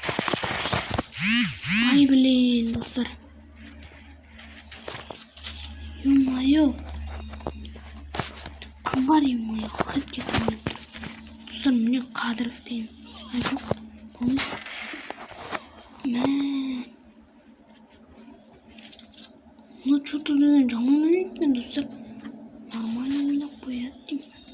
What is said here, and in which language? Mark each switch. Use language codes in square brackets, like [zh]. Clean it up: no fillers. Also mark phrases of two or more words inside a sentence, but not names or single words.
[kk] Ай, блин, достар. Ё-моё. Кім бар, ё-моё, хат кетірмей. Достар, міне Қадыров деген. Ай, жоқ. Мә. [ru] Ну, что-то [kk] жаман ойнайтын, достар. [ru] Нормально [kk] ойнап қояды деймін.